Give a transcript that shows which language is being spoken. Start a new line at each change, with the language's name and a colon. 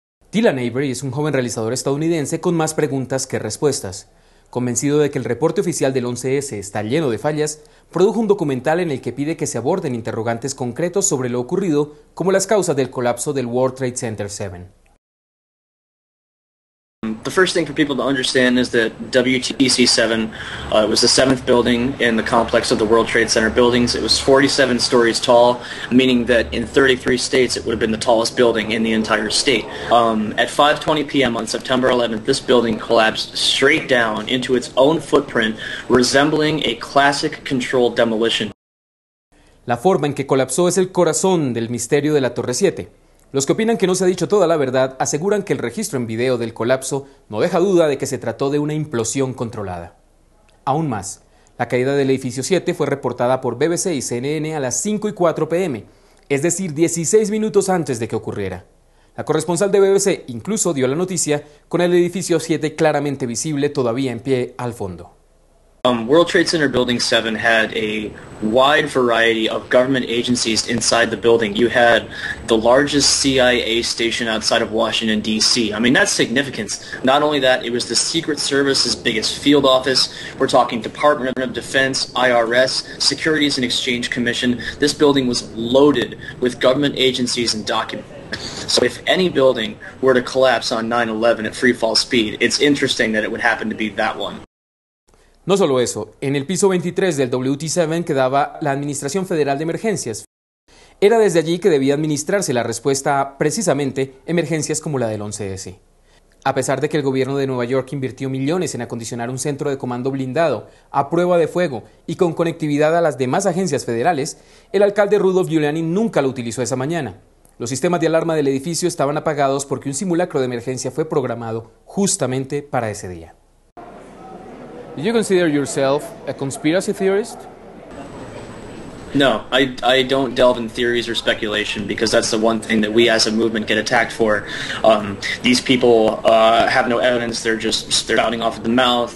Spanish: Dylan Avery es un joven realizador estadounidense con más preguntas que respuestas. Convencido de que el reporte oficial del 11S está lleno de fallas, produjo un documental en el que pide que se aborden interrogantes concretos sobre lo ocurrido, como las causas del colapso del World Trade Center 7.
English: The first thing for people to understand is that WTC-7 was the 7th building in the complex of the World Trade Center buildings. It was 47 stories tall, meaning that in 33 states it would have been the tallest building in the entire state. At 5:20 p.m. on September 11th, this building collapsed straight down into its own footprint, resembling a classic controlled demolition.
Spanish: La forma en que colapsó es el corazón del misterio de la Torre 7. Los que opinan que no se ha dicho toda la verdad aseguran que el registro en video del colapso no deja duda de que se trató de una implosión controlada. Aún más, la caída del edificio 7 fue reportada por BBC y CNN a las 5:04 p.m., es decir, 16 minutos antes de que ocurriera. La corresponsal de BBC incluso dio la noticia con el edificio 7 claramente visible todavía en pie al fondo.
English: World Trade Center Building 7 had a wide variety of government agencies inside the building. You had the largest CIA station outside of Washington, D.C. I mean, that's significant. Not only that, it was the Secret Service's biggest field office. We're talking Department of Defense, IRS, Securities and Exchange Commission. This building was loaded with government agencies and documents. So if any building were to collapse on 9/11 at free fall speed, it's interesting that it would happen to be that one.
Spanish: No solo eso, en el piso 23 del WT7 quedaba la Administración Federal de Emergencias. Era desde allí que debía administrarse la respuesta a, precisamente, emergencias como la del 11S. A pesar de que el gobierno de Nueva York invirtió millones en acondicionar un centro de comando blindado, a prueba de fuego y con conectividad a las demás agencias federales, el alcalde Rudolph Giuliani nunca lo utilizó esa mañana. Los sistemas de alarma del edificio estaban apagados porque un simulacro de emergencia fue programado justamente para ese día.
English: Do you consider yourself a conspiracy theorist? No, I don't delve in theories or speculation because that's the one thing that we as a movement get attacked for. These people have no evidence. They're spouting off of the mouth.